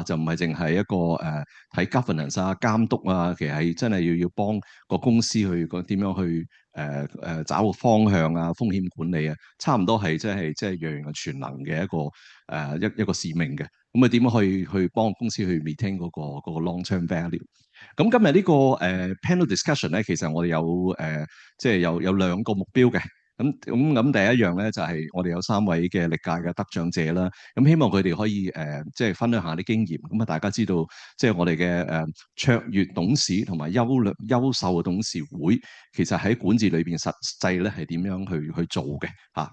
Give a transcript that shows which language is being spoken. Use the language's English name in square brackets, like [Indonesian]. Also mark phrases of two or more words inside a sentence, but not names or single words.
[Cantonese] 就唔係淨係一個睇 governance 啊、監督啊，其實係真係要幫個公司去點樣去找個方向啊、風險管理啊，差唔多係即係樣樣全能嘅一個使命嘅。咁點樣去幫公司去 maintain 嗰個 [English] long term value？ [Cantonese] 咁今日呢個 [English] panel discussion [Cantonese] 咧，其實我哋有即係有2個目標嘅。咁第一樣咧就係我哋有3位嘅歷屆嘅得獎者啦。咁希望佢哋可以即係分享下啲經驗。咁啊，大家知道即係我哋嘅卓越董事同埋優秀嘅董事會，其實喺管治裏邊實際咧係點樣去做嘅嚇。